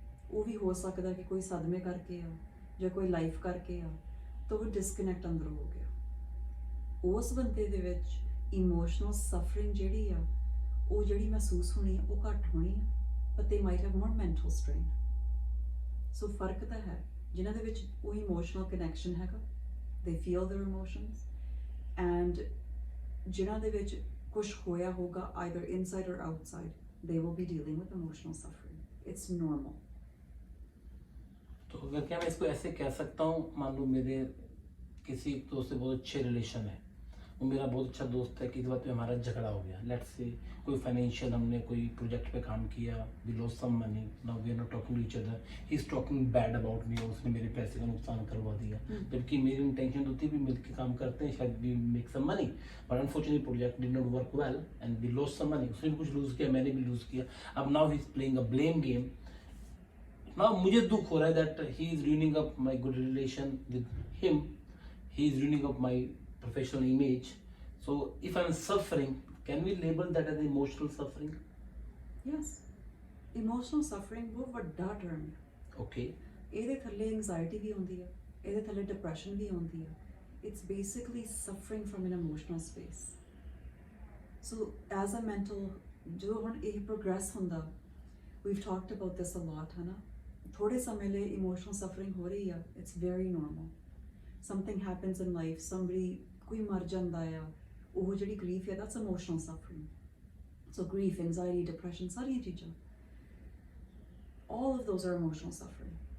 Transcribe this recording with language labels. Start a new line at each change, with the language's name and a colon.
Punjabi: ਉਹ ਵੀ ਹੋ ਸਕਦਾ ਕਿ ਕੋਈ ਸਦਮੇ ਕਰਕੇ ਆ ਜਾਂ ਕੋਈ ਲਾਈਫ ਕਰਕੇ ਆ, ਤਾਂ ਉਹ ਡਿਸਕਨੈਕਟ ਅੰਦਰੋਂ ਹੋ ਗਿਆ। ਉਸ ਬੰਦੇ ਦੇ ਵਿੱਚ ਇਮੋਸ਼ਨਲ ਸਫਰਿੰਗ ਜਿਹੜੀ ਆ, ਉਹ ਜਿਹੜੀ ਮਹਿਸੂਸ ਹੋਣੀ ਆ, ਉਹ ਘੱਟ ਹੋਣੀ ਆ,
English: but they might have more mental strain.
Punjabi: ਸੋ ਫਰਕ ਤਾਂ ਹੈ। ਜਿਨ੍ਹਾਂ ਦੇ ਵਿੱਚ ਉਹ ਇਮੋਸ਼ਨਲ ਕਨੈਕਸ਼ਨ ਹੈਗਾ,
English: they feel their emotions, and
Punjabi: ਜਿਨ੍ਹਾਂ ਦੇ ਵਿੱਚ ਕੁਛ ਹੋਇਆ ਹੋਗਾ
English: either inside or outside, they will be dealing with emotional suffering. It's normal.
Hindi: तो अगर क्या मैं इसको ऐसे कह सकता हूँ, मान लो मेरे किसी दोस्त से बहुत अच्छे रिलेशन है, वो मेरा बहुत अच्छा दोस्त है, किसी बात पे हमारा झगड़ा हो गया,
English: let's say
Hindi: कोई फाइनेंशियल, हमने कोई प्रोजेक्ट पे काम किया,
English: we lost some money, now we are not talking to each other, he is talking bad about me,
Hindi: उसने मेरे पैसे का नुकसान करवा दिया। जबकि मेरी इंटेंशन तो थी भी मिलकर काम करते हैं, शायद
English: we make some money,
Hindi: but unfortunately project did not work well and we lost some money. उसने भी कुछ लूज किया, मैंने भी लूज किया। अब
English: Now he is playing a blame game. Now
Hindi: मुझे दुख हो रहा है
English: that he is ruining up my good relation with him, he is ruining up my professional image. So if I am suffering, can we label that as emotional suffering? Yes, emotional suffering
Punjabi: ਬਹੁਤ ਵੱਡਾ
English: term ਹੈ। Okay.
Punjabi: ਇਹਦੇ ਥੱਲੇ anxiety ਵੀ ਆਉਂਦੀ ਹੈ, ਇਹਦੇ ਥੱਲੇ depression ਵੀ ਆਉਂਦੀ ਹੈ।
English: It's basically suffering from an emotional space. So as a mental,
Punjabi: ਜਦੋਂ ਹੁਣ ਇਹ
English: progress ਹੁੰਦਾ, we've talked about this a lot,
Punjabi: ਹੈ ਨਾ। ਥੋੜੇ ਸਮੇਂ ਲਈ ਇਮੋਸ਼ਨਲ ਸਫਰਿੰਗ ਹੋ ਰਹੀ ਆ,
English: It's very normal. Something happens in life, somebody
Punjabi: ਕੋਈ ਮਰ ਜਾਂਦਾ ਆ, ਉਹ ਜਿਹੜੀ
English: Grief ਹੈ, that's emotional suffering. So grief, anxiety, depression,
Punjabi: ਸਾਰੀਆਂ ਚੀਜ਼ਾਂ,
English: all of those are emotional suffering.